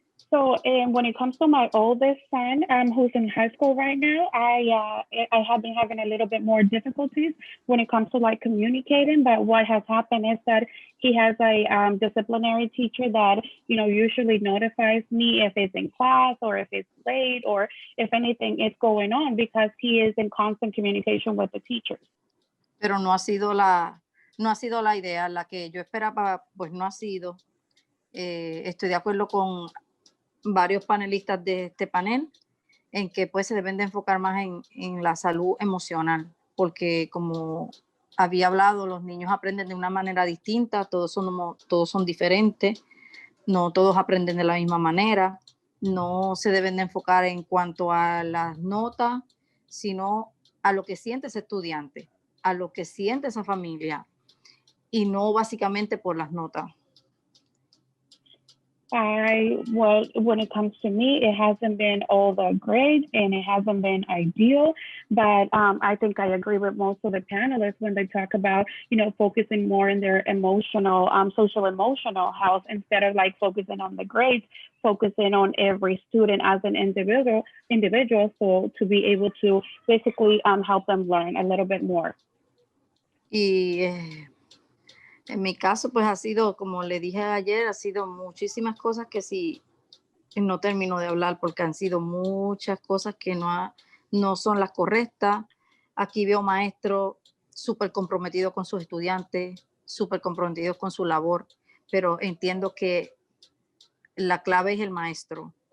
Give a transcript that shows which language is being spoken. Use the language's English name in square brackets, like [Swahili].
[English] So when it comes to my oldest son, who's in high school right now, I have been having a little bit more difficulties when it comes to like communicating. But what has happened is that he has a disciplinary teacher that, you know, usually notifies me if it's in class or if it's late or if anything is going on, because he is in constant communication with the teachers. [Spanish] Pero no ha sido la idea, la que yo esperaba, pues no ha sido. Estoy de acuerdo con varios panelistas de este panel en que pues se deben de enfocar más en la salud emocional, porque como había hablado, los niños aprenden de una manera distinta, todos son diferentes, no todos aprenden de la misma manera, no se deben de enfocar en cuanto a las notas, sino a lo que siente ese estudiante, a lo que siente esa familia, y no básicamente por las notas. [English] Well, when it comes to me, it hasn't been all that great and it hasn't been ideal, but I think I agree with most of the panelists when they talk about, you know, focusing more in their emotional, social emotional health instead of like focusing on the grades, focusing on every student as an individual, so to be able to basically help them learn a little bit more. [Spanish] Y en mi caso, pues ha sido, como le dije ayer, ha sido muchísimas cosas que sí no termino de hablar porque han sido muchas cosas que no son las correctas. Aquí veo maestros súper comprometidos con sus estudiantes, súper comprometidos con su labor, pero entiendo que la clave es el maestro.